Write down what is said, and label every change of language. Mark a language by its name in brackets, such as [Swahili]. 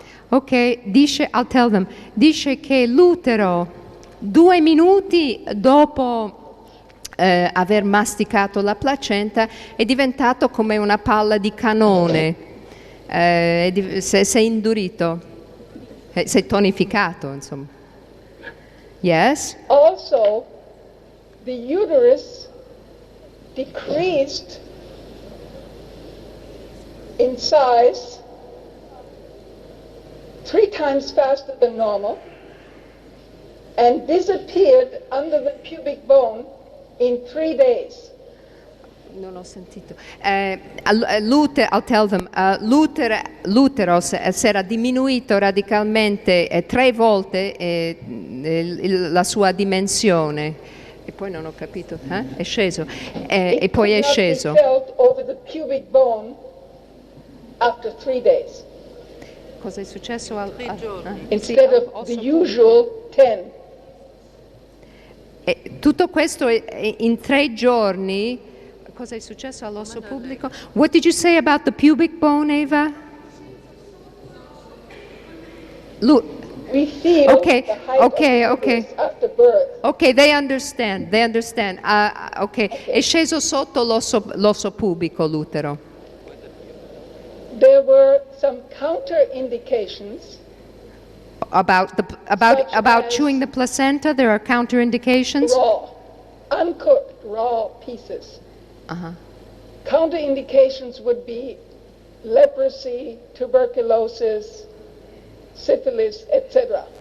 [English] Ok, I'll tell them, [Italian] dice che l'utero 2 minuti dopo aver masticato la placenta è diventato come una palla di canone, si è indurito, si è tonificato, insomma. [English] Yes? Also, the uterus decreased in size 3 times faster than normal and disappeared under the pubic bone in 3 days. [Italian] Non ho sentito. [English] I'll tell them, [Italian] l'utero si era diminuito radicalmente 3 volte la sua dimensione. E poi non ho capito, è sceso. E poi è sceso. [English] Felt over the pubic bone after 3 days. [Italian] Cosa è successo 3 giorni? [English] Instead of the usual 10. [Italian] Tutto questo in 3 giorni. Cosa è successo all'osso pubblico? [English] What did you say about the pubic bone, Eva? We feel Okay, the height okay, of okay. uterus after birth. Ok, they understand. [Italian] Ok, è sceso sotto l'osso pubico l'utero. [English] There were some counter-indications. About Such as- chewing the placenta, there are counterindications. Raw, uncooked, raw pieces. Uh-huh. Counterindications would be leprosy, tuberculosis, syphilis, etc.